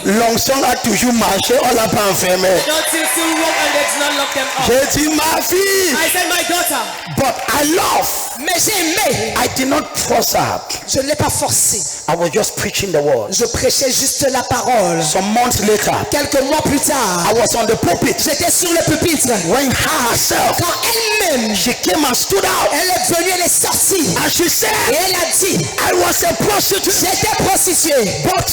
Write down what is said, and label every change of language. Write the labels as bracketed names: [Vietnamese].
[French] L'onction a toujours marché, on l'a pas enfermé. [English] Not to still walk and they did not lock them up. [French] J'ai dit ma fille. [English] I said, my daughter, But I love. [French] Mais j'ai aimé. [English] I did not force her. [French] Je ne l'ai pas forcé. [English] I was just preaching the word. [French] Je prêchais juste la parole. [English] Some months later, [French] Quelques mois plus tard, [English] I was on the pulpit. [French] j'étais sur le pupitre. [English] When her herself, [French] Quand elle-même, [English] she came and stood out. [French] elle est venue, elle est sortie. [English] And she [French] Et [English] said, [French] elle a dit, [English] I was a prostitute. [French] j'étais prostituée. [English] But